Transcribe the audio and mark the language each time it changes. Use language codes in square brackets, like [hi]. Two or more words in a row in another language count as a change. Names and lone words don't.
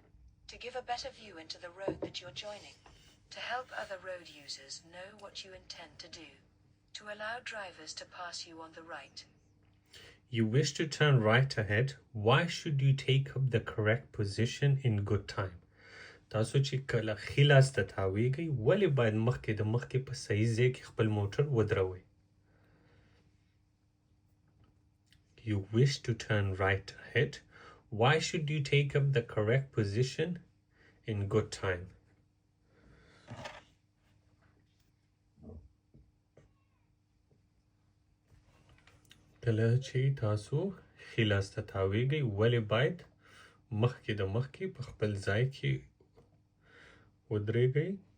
[en] To give a better view into the road that you're joining. To help other road users know what you intend to do. To allow drivers to pass you on the right. You wish to turn right ahead. Why should you take up the correct position in good time? [ps] تاسو چې کله ښي لاس ته تاویږئ ولې باید مخکې د مخکې په صحیح ځای کې خپل موټر ودروئ؟ [en] You wish to turn right ahead. Why should you take up the correct position in good time? [ps] کله چې تاسو ښي لاس ته تاویږئ ولې باید مخکې د مخکې په خپل ځای کې ودرېږئ؟